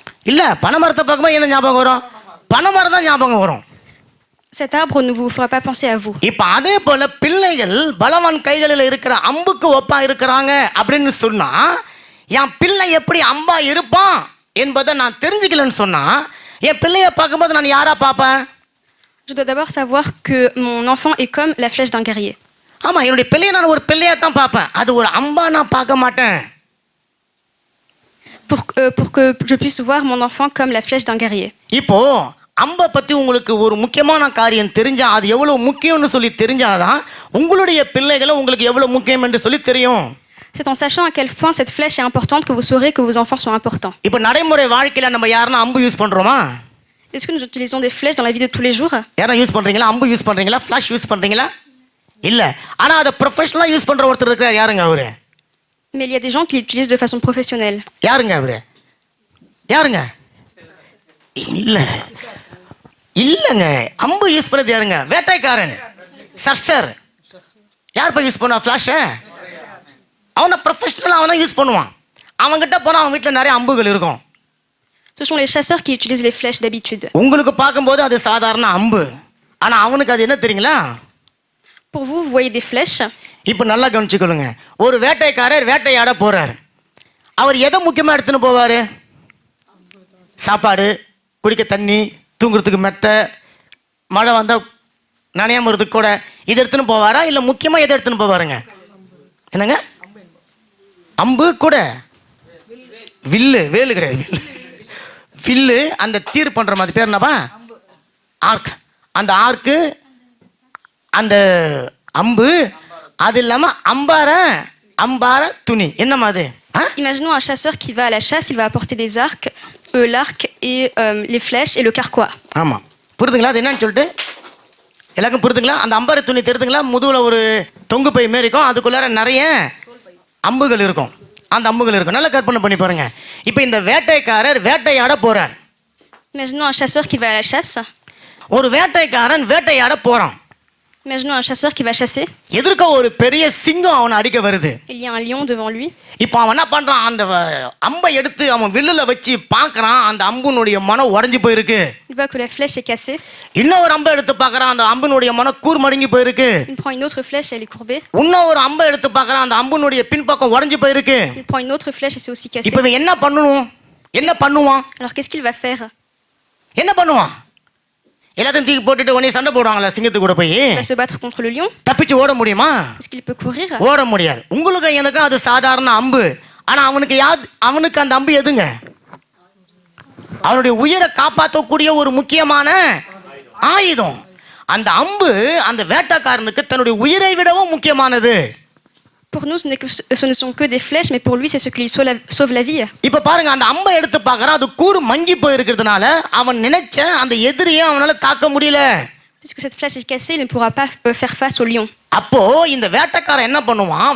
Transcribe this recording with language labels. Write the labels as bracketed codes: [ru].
[ta] இல்ல, பனைமரத்தை பார்க்கும்போது என்ன ஞாபகம் வரும்? பனைமரம் தான் ஞாபகம் வரும். [fr] cet arbre ne vous fera pas penser à vous. [ta] இப்ப அதே போல பிள்ளைகள் பலவான் கைகளில் இருக்கிற அம்புக்கு ஒப்பா இருக்கிறாங்க அப்படின்னு சொன்னா என் பிள்ளை எப்படி அம்பா இருப்பான் என்பதை நான் தெரிஞ்சுக்கலன்னு சொன்னா என் பிள்ளைய பார்க்கும்போது நான் யாரா பார்ப்பேன்? [fr] Je dois d'abord savoir que mon enfant est comme la flèche d'un guerrier. [ta] ஆமா, என்னுடைய பிள்ளைய நான் ஒரு பிள்ளையா தான் பார்ப்பேன், அது ஒரு அம்பா நான் பார்க்க மாட்டேன். [fr] Pour que je puisse voir mon enfant comme la flèche d'un guerrier. [ta] இப்போ அம்பை பத்தி உங்களுக்கு ஒரு முக்கியமான காரியம் தெரிஞ்சா, அது எவ்வளவு முக்கியம்னு சொல்லி தெரிஞ்சாதான் உங்களுடைய பிள்ளைகளும் உங்களுக்கு எவ்வளவு முக்கியம் என்று சொல்லி தெரியும். [fr] C'est en sachant à quel point cette flèche est importante que vous saurez que vos enfants sont importants. [ta] இப்போ நடைமுறை வாழ்க்கையில நம்ம யாருன்னா அம்பு யூஸ் பண்றோமா? [fr] Est-ce que nous utilisons des flèches dans la vie de tous les jours? [ta] யாரா use பண்றீங்களா? அம்பு யூஸ் பண்றீங்களா? ஃபிளாஷ் யூஸ் பண்றீங்களா? இல்ல. ஆனா அதை ப்ரொஃபஷனலா யூஸ் பண்ற ஒருத்தர் இருக்கார், யாருங்க அவரு? [fr] Mais il y a des gens qui l'utilisent de façon professionnelle. [ta] யாருங்க அவரு? யாருங்க? இல்ல இல்லங்க, அம்பு யூஸ் பண்ணது யாருங்க? வேட்டைக்காரன், சர்சர். யார் போய் யூஸ் பண்ணுவா ஃபிளாஷ? அவனை ப்ரொஃபஷனலா அவன் யூஸ் பண்ணுவான். அவன்கிட்ட போனா அவன் வீட்டுல நிறைய அம்புகள் இருக்கும். [fr] Ce sont les chasseurs qui utilisent les flèches d'habitude. [ta] உங்களுக்கு பார்க்கும்போது அது சாதாரண அம்பு, ஆனா அவனுக்கு அது என்ன தெரியுங்களா? [fr] Pour vous, vous voyez des flèches. [ta] இப்போ நல்லா கவனிச்சுக்கொள்ளுங்க. ஒரு வேட்டைக்காரர் வேட்டையாட போறார். அவர் எதை முக்கியமா எடுத்துன்னு போவாரு? சாப்பாடு, குடிக்க தண்ணி, தூங்குறதுக்கு மெத்தை, மழை வந்தா நனையாம இருதுக்கு கூட இது எடுத்துன்னு போவாரா? இல்ல முக்கியமா எதை எடுத்துன்னு போவாருங்க? என்னங்க? அம்பு கூட, வில்லு, வேலு கிடையாது, வில்லு, அந்த தீர் பண்ற மாதிரி பேர் என்னப்பா? ஆர்க். அந்த ஆர்க்கு, அந்த அம்பு, அது இல்லாம அம்பார துணி, என்னமா அது? [fr] Imaginons un chasseur qui va à la chasse, il va apporter des arcs, l'arc et les flèches et le carquois. [ta] ஆமா, புரியுதுங்களா அது என்னன்னு சொல்லிட்டு? எல்லாருக்கும் புரியுதுங்களா? அந்த அம்பார துணி தெரியுதுங்களா? முதுகுல ஒரு தொங்கு பை மாரி இருக்கும், அதுக்குள்ளார நிறைய அம்புகள் இருக்கும். அந்த அம்புகள் இருக்கும். நல்லா கற்பனை பண்ணி பாருங்க. இப்போ இந்த வேட்டைக்காரர் வேட்டையாட போறார். [fr] Imaginons un chasseur qui va à la chasse. [ta] ஒரு வேட்டைக்காரன் வேட்டையாட போறான். [fr] Imaginons un chasseur qui va chasser. [ta] எதிர்க்க ஒரு பெரிய சிங்கம் அவனை அடிக்க வருது. [fr] Il y a un lion devant lui. [ta] இப்போ அவன் என்ன பண்றான்? அந்த அம்பை எடுத்து அவன் வில்லுல வச்சு பார்க்கறான். அந்த அம்புனுடைய மனம் உடைஞ்சு போயிருக்கு. [fr] Il voit que la flèche est cassée. [ta] இன்னொரு அம்பை எடுத்து பார்க்கறான். அந்த அம்புனுடைய மனம் கூர் மடங்கி போயிருக்கு. [fr] Il prend une autre flèche, elle est courbée. [ta] இன்னொரு அம்பை எடுத்து பார்க்கறான். அந்த அம்புனுடைய பின்பக்கம் உடைஞ்சு போயிருக்கு. [fr] Il prend une autre flèche et c'est aussi cassé. [ta] இப்போ இவன் என்ன பண்ணுவான்? [fr] Alors qu'est-ce qu'il va faire? [ta] என்ன பண்ணுவான்? எல்லாத்தையும் தூக்கி போட்டுட்டு உடனே சண்டை போடுவாங்களா சிங்கத்து கூட போய்? [fr] Il va se battre contre le lion. [ta] தப்பிச்சு ஓட முடியுமா? [fr] Est-ce qu'il peut courir? [ta] ஓட முடியாது. உங்களுக்கு எனக்கு அது சாதாரண அம்பு. ஆனா அவனுக்கு அந்த அம்பு எதுங்க? அவனுடைய உயிரை காப்பாற்றக்கூடிய ஒரு முக்கியமான ஆயுதம். அந்த அம்பு அந்த வேட்டைக்காரனுக்கு தன்னுடைய உயிரை விடவும் முக்கியமானது. [fr] Pour nous, ce ne sont que des flèches, mais pour lui, c'est ce qui lui sauve la vie. [ta] இப்ப பாருங்க, அந்த அம்பை எடுத்து பார்க்கறான். அது கூறு மங்கி போயிருக்கிறதுனால அவன் நினைச்ச அந்த எதிரியை அவனால தாக்க முடியல. [fr] Puisque cette flèche est cassée, il ne pourra pas faire face au lion. [ta] அப்போ இந்த வேட்டைக்காரன் என்ன பண்ணுவான்?